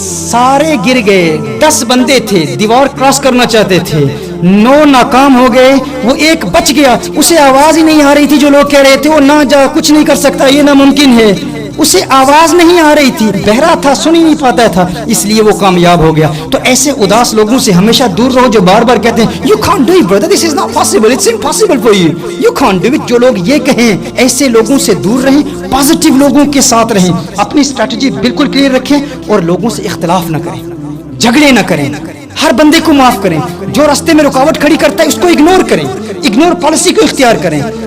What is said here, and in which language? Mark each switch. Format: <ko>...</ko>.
<ur>سارے گر گئے, 10 بندے تھے دیوار کراس کرنا چاہتے تھے, 9 ناکام ہو گئے, وہ ایک بچ گیا. اسے آواز ہی نہیں آ رہی تھی, جو لوگ کہہ رہے تھے وہ نہ جا, کچھ نہیں کر سکتا, یہ ناممکن ہے, اسے آواز نہیں آ رہی تھی, بہرا تھا, سن ہی نہیں پاتا تھا, اس لیے وہ کامیاب ہو گیا. تو ایسے اداس لوگوں سے ہمیشہ دور رہو جو بار بار کہتے ہیں</ur> <en>you can't do it</en> <ur>brother, this is not possible, it's impossible for you, you can't do it. جو لوگ یہ کہیں ایسے لوگوں سے دور رہیں, پازیٹیو لوگوں کے ساتھ رہیں, اپنی اسٹریٹجی بالکل کلیئر رکھیں اور لوگوں سے اختلاف نہ کریں, جھگڑے نہ کریں, ہر بندے کو معاف کریں. جو راستے میں رکاوٹ کھڑی کرتا ہے اس کو اگنور کریں, اگنور پالیسی کو اختیار کریں.</ur>